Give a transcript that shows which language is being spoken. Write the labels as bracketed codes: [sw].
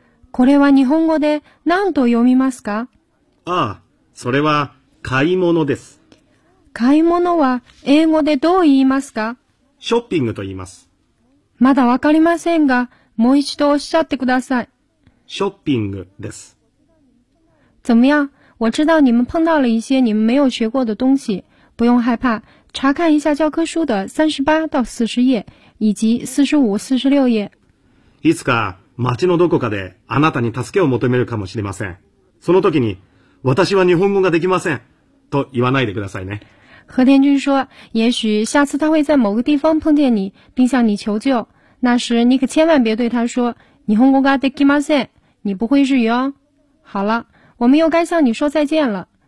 [ja] これは日本語で何と読みますか？ああ、それは買い物です。買い物は英語でどう言いますか？ショッピングと言います。まだわかりませんが、もう一度おっしゃってください。ショッピングです。 [zh] 怎么样？我知道你们碰到了一些你们没有学过的东西，不用害怕，查看一下教科书的38-40页以及45-46页。 [ja] いつか街のどこかであなたに助けを求めるかもしれません。その時に、私は日本語ができません。と言わないでくださいね。 [zh] 和田君说、也许下次他会在某个地方碰见你、并向你求救。那时、你可千万别对他说、 [ja] 日本語ができません。 [zh] 你不会日语哦。好了、我们又该向你说再见了。